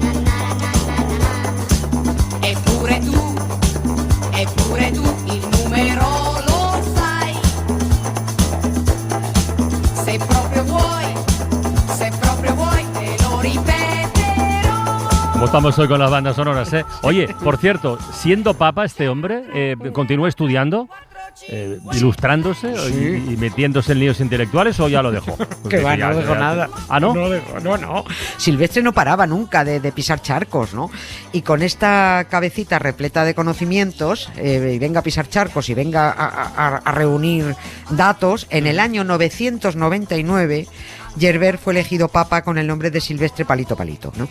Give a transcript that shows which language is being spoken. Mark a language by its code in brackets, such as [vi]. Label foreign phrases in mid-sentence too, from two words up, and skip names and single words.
[it] Eppure tu il numero lo sai. Se proprio vuoi te lo ripeterò. [es] ¿Cómo estamos hoy con las bandas sonoras, eh? Oye, por cierto, siendo papa este hombre, ¿continúa estudiando? ilustrándose y metiéndose en líos intelectuales, o ya lo dejó? Que va, no dejó nada. ¿Ah, no? No dejó, no. Silvestre no paraba nunca de pisar charcos, ¿no? Y con esta cabecita repleta de conocimientos, y venga a pisar charcos y venga a reunir datos, en el año 999 Gerbert fue elegido papa con el nombre de Silvestre Palito Palito, ¿no?